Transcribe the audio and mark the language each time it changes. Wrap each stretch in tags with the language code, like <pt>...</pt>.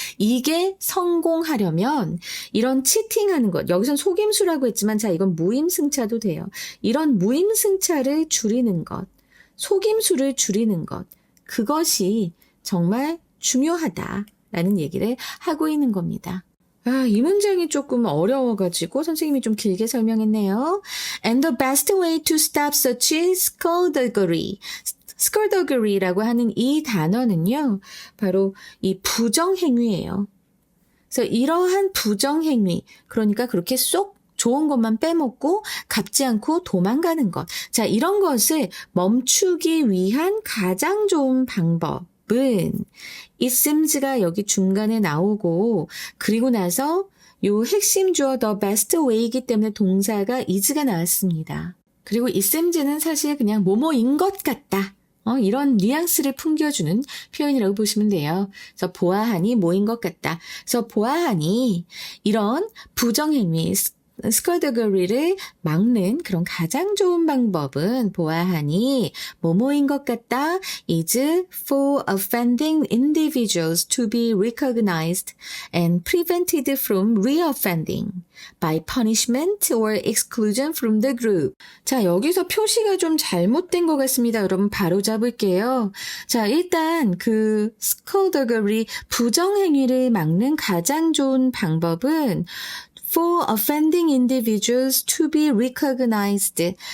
<ko>이게 성공하려면 이런 치팅하는 것, 여기선 속임수라고 했지만 자 이건 무임승차도 돼요. 이런 무임승차를 줄이는 것, 속임수를 줄이는 것, 그것이 정말 중요하다라는 얘기를 하고 있는 겁니다. 아, 이 문장이 조금 어려워가지고 선생님이 좀 길게 설명했네요.</ko> <en>And the best way to stop such skullduggery.</en> <ko>skullduggery라고 하는 이 단어는요. 바로 이 부정행위예요. 그래서 이러한 부정행위, 그러니까 그렇게 쏙 좋은 것만 빼먹고 갚지 않고 도망가는 것. 자, 이런 것을 멈추기 위한 가장 좋은 방법은</ko> <en>it semes</en> <ko>가 여기 중간에 나오고 그리고 나서 요 핵심 주어</ko> <en>the best way</en> <ko>이기 때문에 동사가 is가 나왔습니다. 그리고 it semes는 사실 그냥 뭐뭐인 것 같다. 이런 뉘앙스를 풍겨주는 표현이라고 보시면 돼요. 그래서 보아하니 뭐인 것 같다. 그래서 보아하니 이런 부정행위 스컬더거리를 막는 그런 가장 좋은 방법은 보아하니 뭐뭐인 것 같다</ko> <en>is for offending individuals to be recognized and prevented from reoffending by punishment or exclusion from the group.</en> <ko>자, 여기서 표시가 좀 잘못된 것 같습니다. 여러분 바로 잡을게요. 자, 일단 그 스컬더거리 부정행위를 막는 가장 좋은 방법은</ko> <en>for offending individuals to be recognized.</en>